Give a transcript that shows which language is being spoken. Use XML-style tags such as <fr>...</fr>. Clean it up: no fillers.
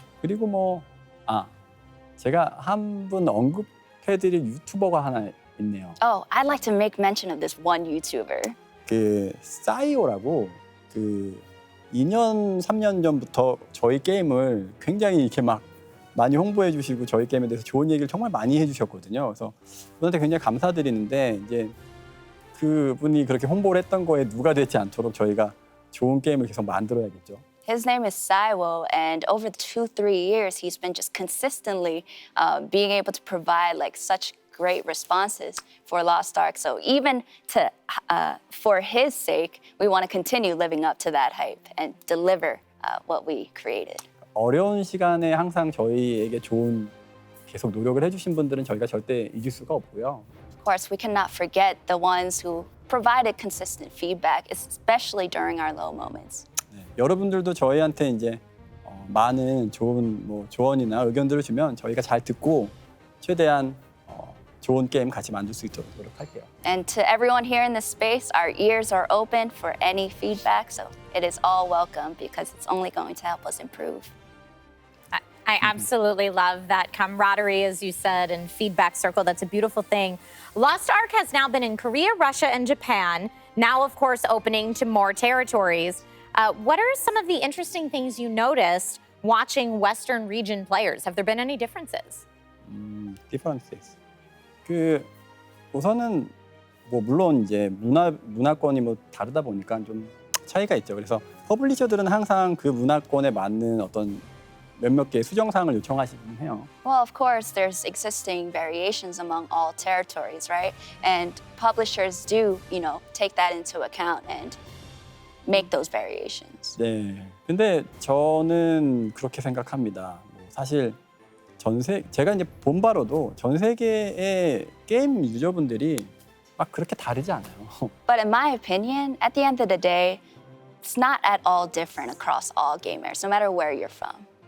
<ko>그리고 뭐 제가 한 분 언급해드릴 유튜버가 하나 있네요.</ko> <en>Oh, I'd like to make mention of this one YouTuber.</en> <ko>싸이오라고 2년, 3년 전부터 저희 게임을 굉장히 이렇게 막 많이 홍보해 주시고 저희 게임에 대해서 좋은 얘기를 정말 많이 해주셨거든요. 그래서 그분한테 굉장히 감사드리는데 이제 그분이 그렇게 홍보를 했던 거에 누가 되지 않도록 저희가 좋은 게임을 계속 만들어야겠죠.</ko> <en>His name is Saiwo, and over 2-3 years, he's been just consistently being able to provide like such great responses for Lost Ark. So even for his sake, we want to continue living up to that hype and deliver what we created.</en> <ko>어려운 시간에 항상 저희에게 좋은 계속 노력을 해주신 분들은 저희가 절대 잊을 수가 없고요.</ko> <en>Of course, we cannot forget the ones who provided consistent feedback, especially during our low moments.</en> <ko>네, 여러분들도 저희한테 이제 많은 좋은 조언이나 의견들을 주면 저희가 잘 듣고 최대한 좋은 게임 같이 만들 수 있도록 노력할게요.</ko> <en>And to everyone here in this space, our ears are open for any feedback, so it is all welcome because it's only going to help us improve. I absolutely love that camaraderie, as you said, and feedback circle. That's a beautiful thing. Lost Ark has now been in Korea, Russia, and Japan, now, of course, opening to more territories. What are some of the interesting things you noticed watching Western region players? Have there been any differences? differences.</en> <ko>그 우선은 뭐 물론 이제 문화권이 뭐 다르다 보니까 좀 차이가 있죠. 그래서 퍼블리셔들은 항상 그 문화권에 맞는 어떤 몇몇 개의 수정사항을 요청하시긴 해요.</ko> <en>Well, of course, there's existing variations among all territories, right? And publishers do, take that into account and make those variations.</en> <ko>네. 근데 저는 그렇게 생각합니다. 뭐 사실 제가 이제 본 바로도 전 세계의 게임 유저분들이 막 그렇게 다르지 않아요.</ko> <en>But in my opinion, at the end of the day, it's not at all different across all gamers, no matter where you're from.</en>